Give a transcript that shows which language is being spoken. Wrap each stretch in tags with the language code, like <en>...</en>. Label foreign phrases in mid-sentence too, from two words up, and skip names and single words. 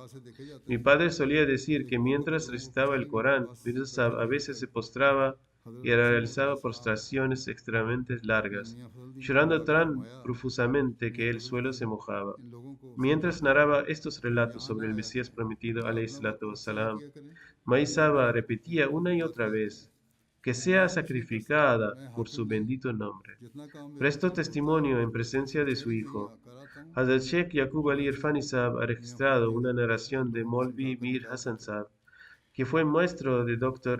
<es>Mi padre solía decir que mientras recitaba el Corán, Mirza Sahib a veces se postraba y realizaba postraciones extremadamente largas, llorando tan profusamente que el suelo se mojaba. Mientras narraba estos relatos sobre el Mesías prometido,</es> <ar>عليه الصلاة والسلام,</ar> <es>Maisaba repetía una y otra vez, que sea sacrificada por su bendito nombre. Prestó testimonio en presencia de su hijo. Hazrat Sheikh Yaqub Ali Irfani Sahib ha registrado una narración de Molvi Mir Hassan Sahib, que fue maestro de Dr.</es>